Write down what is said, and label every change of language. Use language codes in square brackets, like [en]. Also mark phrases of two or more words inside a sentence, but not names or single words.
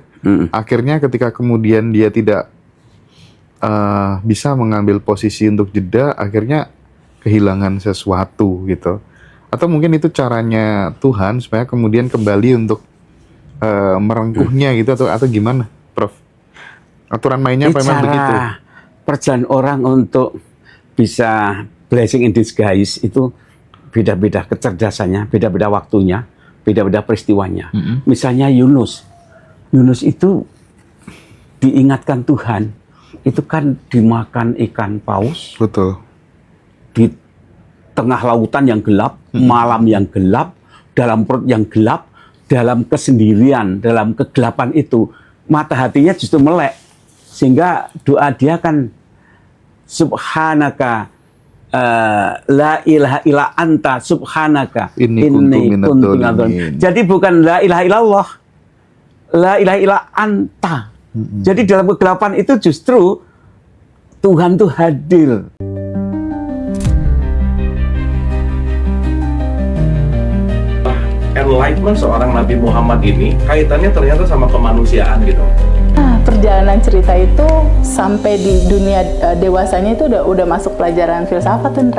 [id] Akhirnya ketika kemudian dia tidak bisa mengambil posisi untuk jeda, akhirnya kehilangan sesuatu gitu. Atau mungkin itu caranya Tuhan supaya kemudian kembali untuk merengkuhnya gitu, atau gimana, Prof? Aturan mainnya apa memang begitu? Perjalanan orang untuk bisa [en] blessing in disguise [id] itu beda-beda kecerdasannya, beda-beda waktunya, beda-beda peristiwanya. Misalnya Yunus itu diingatkan Tuhan, itu kan dimakan ikan paus. Betul. Di tengah lautan yang gelap, malam yang gelap, dalam perut yang gelap, dalam kesendirian, dalam kegelapan itu, mata hatinya justru melek. Sehingga doa dia kan, [ar] سبحانك لا إله إلا أنت سبحانك إني كنت من الظالمين. [id] Jadi bukan [ar] لا إله إلا الله, لا إله إلا أنت. [id] Jadi dalam kegelapan itu justru Tuhan tuh hadir. Enlightenment seorang Nabi Muhammad ini kaitannya ternyata sama kemanusiaan gitu. Perjalanan cerita itu sampai di dunia dewasanya itu udah masuk pelajaran filsafat, Indra.